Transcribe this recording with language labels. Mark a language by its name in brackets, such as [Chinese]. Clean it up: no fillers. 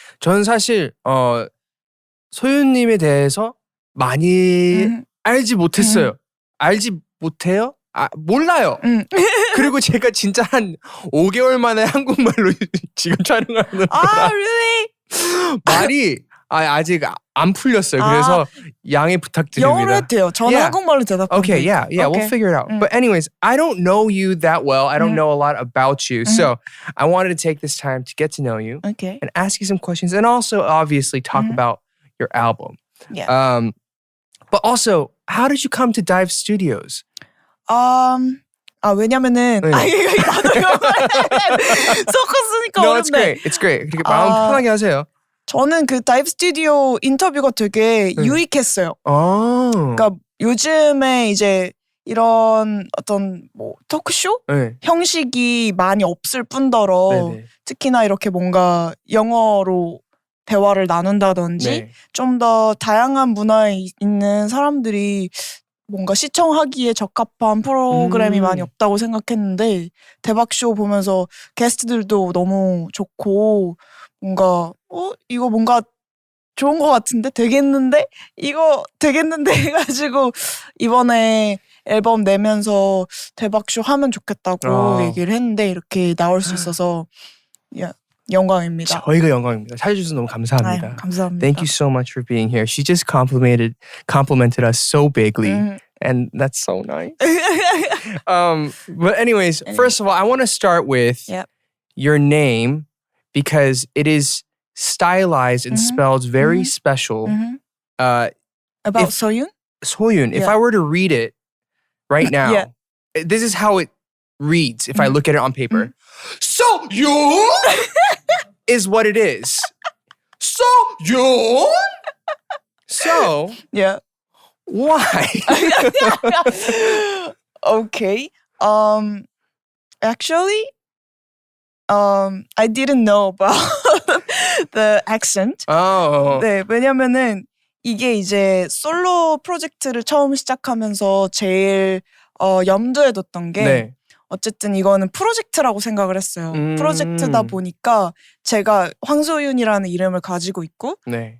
[Korean] 저는 사실 소윤님에 대해서 많이 알지 못했어요. 알지 못해요? 몰라요. 그리고 제가 진짜 한 5개월 만에 한국말로 지금 촬영하는 [English] really? [Korean] 말이 아직 안 풀렸어요. 그래서 양해 부탁드립니다. 영어로 해도 돼요. 저는 [English] Yeah. [Korean] 한국말로 대답하면 [English] Okay, yeah, [Korean] 돼요. [English] we'll figure it out. But anyways, I don't know you that well. I don't know a lot about you. So I wanted to take this time to get to know you Okay. and ask you some questions and also obviously talk about your album. Yeah. But also, how did you come to Dive Studios? [Korean] 왜냐면은 네. 나도 영어를 섞었으니까 [English] No, it's great. It's great. [Korean] 그렇게 마음 편하게 하세요. 저는 그 다이브 스튜디오 인터뷰가 되게 유익했어요. 그러니까 요즘에 이제 이런 어떤 뭐 토크쇼 네. 형식이 많이 없을 뿐더러 네네. 특히나 이렇게 뭔가 영어로 대화를 나눈다든지 네. 좀 더 다양한 문화에 있는 사람들이 뭔가 시청하기에 적합한 프로그램이 많이 없다고 생각했는데 대박쇼 보면서 게스트들도 너무 좋고 뭔가 이거 뭔가 좋은 것 같은데 되겠는데 이거 되겠는데 해가지고 이번에 앨범 내면서 대박쇼 하면 좋겠다고 얘기를 했는데 이렇게 나올 수 있어서 영광입니다. 저희가 영광입니다. 찾아주셔서 너무 감사합니다. 아유, 감사합니다. [English] Thank you so much for being here. She just complimented us so bigly. And that's so nice. But anyways, first of all, I want to start with your name because it is stylized and spelled very special. About Soyun? Soyun. If I were to read it right now, this is how it reads if I look at it on paper. Soyun is what it is. Soyun? So, Yeah. why? Okay. Actually, I didn't know about the accent. [Korean] 네, 왜냐면은 이게 이제 솔로 프로젝트를 처음 시작하면서 제일 염두에 뒀던 게 네. 어쨌든 이거는 프로젝트라고 생각을 했어요. 프로젝트다 보니까 제가 황소윤이라는 이름을 가지고 있고 네.